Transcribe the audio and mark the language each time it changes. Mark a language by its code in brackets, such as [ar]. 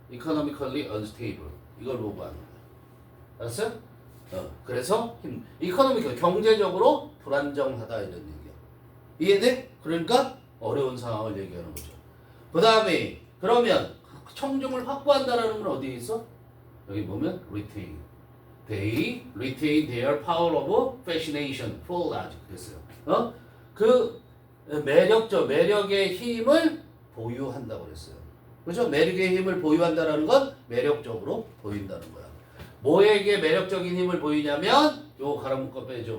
[en] economically unstable. [ko] 이걸 보고 하는 거야. 알았어요? 그래서 economic 경제적으로 불안정하다 이런 얘기야. 이해돼? 그러니까 어려운 상황을 얘기하는 거죠. 그 다음에 그러면 청중을 확보한다라는 건 어디에 있어? 여기 보면 retain. [en] They retain their power of fascination for large. [ko] 그랬어요. 그 매력의 힘을 보유한다고 그랬어요. 그렇죠? 매력의 힘을 보유한다라는 건 매력적으로 보인다는 거야. 뭐에게 매력적인 힘을 보이냐면 요 가로 묶어 빼죠.